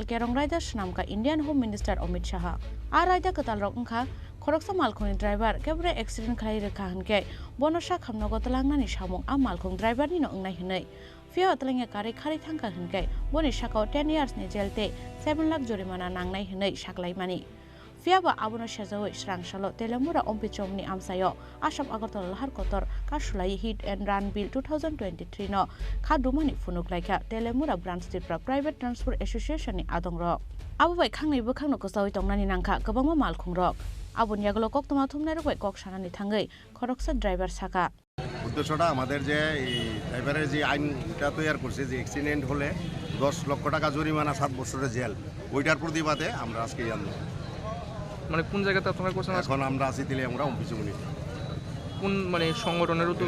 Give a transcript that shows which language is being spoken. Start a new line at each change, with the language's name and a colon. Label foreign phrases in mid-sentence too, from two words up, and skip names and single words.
Kok Borok: केरं रायदा स्नामका
English: Indian Home Minister
Kok Borok: अमित शाह आ रायदा कताल रक अंखा खरकसा मालकुंनि ड्राइवर केबरे एक्सिडेंट खालाय रेखा हनके बनसा खामनो गतलांगनानि सामुं आ मालकुं ड्राइवरनि नो अंगनाय हनै फिया अतलांगे कारै खारै थांका हनके बनि साकाव 10 years नि जेलते 7 लाख जरिमाना नांनाय हनै साकलायमानि फियाबा आबनो सेजावै स्रांशालो तेलेमुरा अम्पिचमनि आमसायो आसाम आगरतला लाहार कतर कासुलाय हिट एंड रान बिल 2023 नो खादुमानि फुनुगलायका तेलेमुरा ब्रांच त्रिपुरा प्राइवेट ट्रांसपोर्ट एसोसिएशन नि आदंरक आबो बाय खांनै बोखांनो गोसावै तंनानि नांखा गोबां मालखुंरक आबोनि आगोलाव कक्तमा थुमनाय रबाय कक सानानि थांगै खरकसा ड्राइवर साका
Bangla: উদ্দেশ্যটা আমাদের যে ড্রাইভারের যে আইনটা তৈরি করছে যে অ্যাক্সিডেন্ট হলে 10 লক্ষ টাকা জরিমানা 7 বছরের জেল, ওইটার প্রতিবাদে আমরা আজকে আন্দোলন। মানে কোন জায়গাতে আপনারা করছেন? এখন আমরা আছি তেলিয়ামুড়া অম্পিচমনি। কোন মানে সংগঠনের উদ্যোগে?